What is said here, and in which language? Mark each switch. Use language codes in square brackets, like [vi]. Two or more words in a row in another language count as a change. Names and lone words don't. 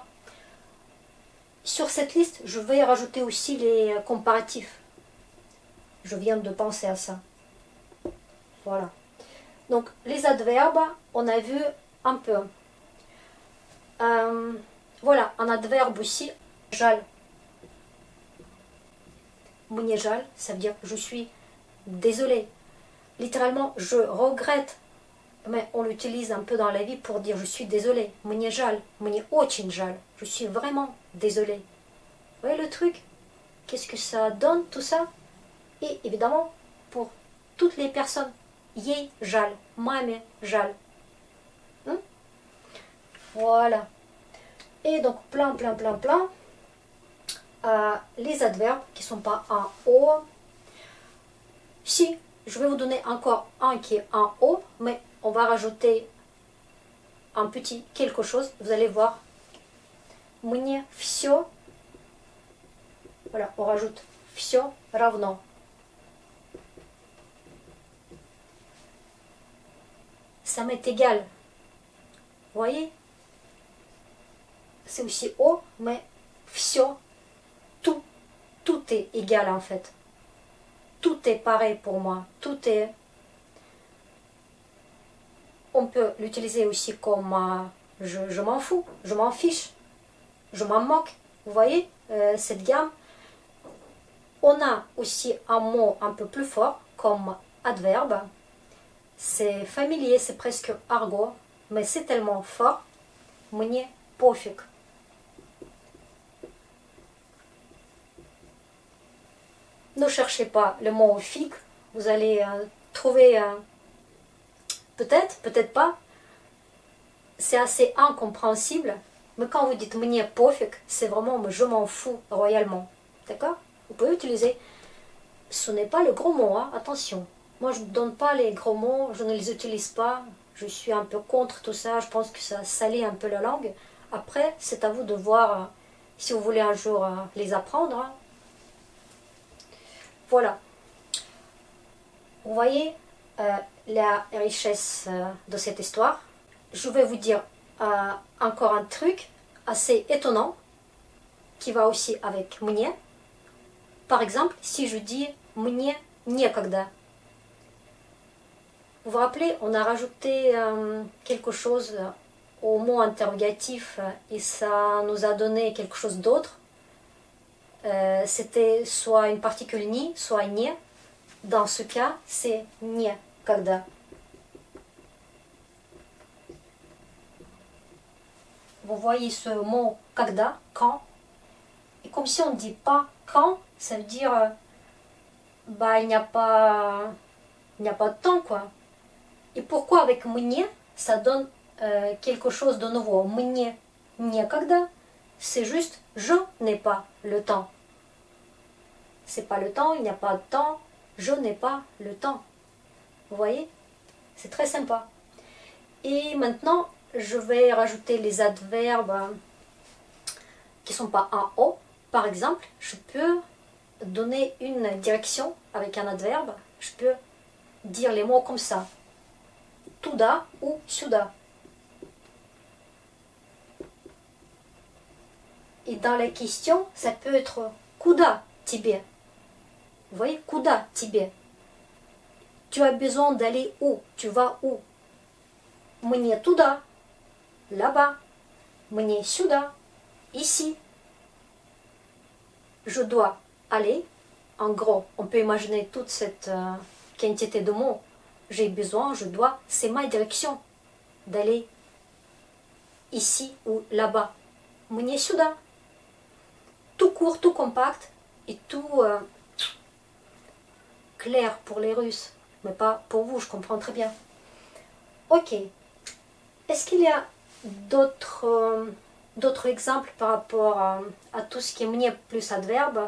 [fr] Sur cette liste, je vais rajouter aussi les comparatifs. Je viens de penser à ça. Voilà. Donc, les adverbes, on a vu un peu. Voilà, un adverbe aussi. [ru] Жаль. Мне жаль, [fr] ça veut dire je suis désolé. Littéralement, je regrette. Mais on l'utilise un peu dans la vie pour dire je suis désolé. [ru] Мне жаль, мне очень жаль. [fr] Je suis vraiment désolé. Vous voyez le truc? Qu'est-ce que ça donne tout ça? Et évidemment, pour toutes les personnes, [ru] ей жаль, маме жаль. [fr] Voilà. Et donc plein. Les adverbes qui ne sont pas en O. Si, je vais vous donner encore un qui est en O, mais on va rajouter un petit quelque chose. Vous allez voir. [ru] Мне всё. [fr] Voilà, on rajoute [ru] всё равно. [fr] Ça m'est égal. Vous voyez? C'est aussi O, mais всё, tout est égal en fait. tout est pareil pour moi. Tout est... On peut l'utiliser aussi comme je m'en fous, je m'en fiche, je m'en moque. Vous voyez cette gamme? On a aussi un mot un peu plus fort comme adverbe. C'est familier, c'est presque argot, mais c'est tellement fort. [ru] Мне пофиг. [fr] Ne cherchez pas le mot figue. Vous allez trouver peut-être, peut-être pas. C'est assez incompréhensible. Mais quand vous dites [ru] мне пофиг, [fr] c'est vraiment je m'en fous royalement. D'accord? Vous pouvez utiliser. Ce n'est pas le gros mot, hein, attention. Moi, je ne donne pas les gros mots, je ne les utilise pas. Je suis un peu contre tout ça. Je pense que ça salit un peu la langue. Après, c'est à vous de voir si vous voulez un jour les apprendre. Hein. Voilà. Vous voyez la richesse de cette histoire. Je vais vous dire encore un truc assez étonnant qui va aussi avec мне. Par exemple, si je dis [ru] мне некогда. [fr] Vous vous rappelez, on a rajouté quelque chose au mot interrogatif et ça nous a donné quelque chose d'autre. C'était soit une particule ni, soit не. Dans ce cas, c'est некогда. Vous voyez ce mot когда, quand. Et comme si on ne dit pas quand, ça veut dire bah, il n'y a pas de temps, quoi. Et pourquoi avec мне, ça donne quelque chose de nouveau. [ru] Мне некогда, [fr] c'est juste je n'ai pas le temps. C'est pas le temps, il n'y a pas de temps, je n'ai pas le temps. Vous voyez? C'est très sympa. Et maintenant, je vais rajouter les adverbes qui ne sont pas en O. Par exemple, je peux donner une direction avec un adverbe. Je peux dire les mots comme ça. Туда ou сюда. Et dans la question, ça peut être [ru] куда тебе. [fr] Vous voyez, [ru] куда тебе. [fr] Tu as besoin d'aller où? Tu vas où? [ru] Мне туда. Là-bas. Мне сюда. [fr] Ici. Je dois aller. En gros, on peut imaginer toute cette quantité de mots. J'ai besoin, je dois, c'est ma direction d'aller ici ou là-bas. [ru] Мне сюда. [fr] Tout court, tout compact et tout clair pour les Russes, mais pas pour vous, je comprends très bien. Ok. Est-ce qu'il y a d'autres exemples par rapport à tout ce qui est мне plus adverbe?